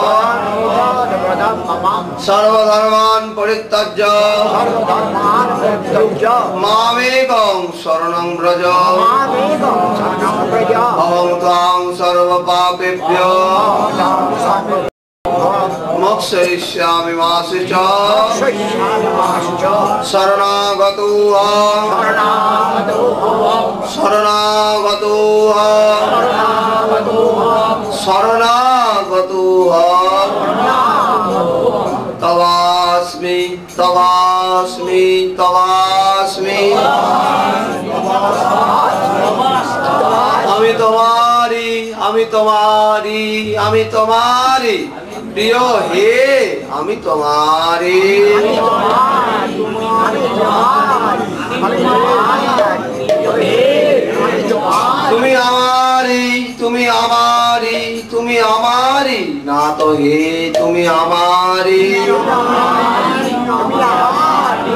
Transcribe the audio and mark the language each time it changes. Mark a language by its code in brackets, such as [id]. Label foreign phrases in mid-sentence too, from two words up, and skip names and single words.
[sa] सर्वधर्मान् परित्यज्य मामेकं शरणं व्रज अहं त्वां सर्वपापेभ्यो मोक्षयिष्यामि मा शुचा शरणागतो शरणागतो शरणागतो तवास्मि तवास्मि तवास्मि [bn] আমি তোমারি আমি তোমারি আমি তোমারি প্রিয় হে আমি তোমারি তুমি আমারি তুমি আমারি তুমি আমারি না তো হে তুমি আমারি